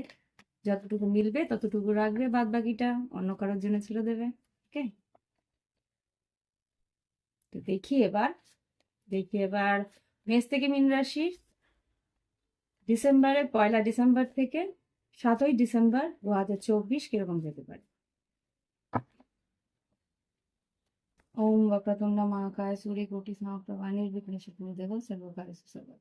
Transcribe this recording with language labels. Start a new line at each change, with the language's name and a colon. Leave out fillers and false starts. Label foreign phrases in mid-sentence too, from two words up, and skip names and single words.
Bangla: যতটুকু মিলবে ততটুকু রাখবে, বাদ বাকিটা অন্য কারোর জন্য ছেড়ে দেবে। ওকে, তো দেখি এবার মেষ থেকে মীন রাশির ডিসেম্বরের 1 ডিসেম্বর থেকে 7ই ডিসেম্বর 2024 কিরকম যেতে পারে।
Sanskrit: ওম वक्रतुंड महाकाय सूर्यकोटि समप्रभा निर्विघ्नं कुरु देव सर्वकार्येषु सर्वदा।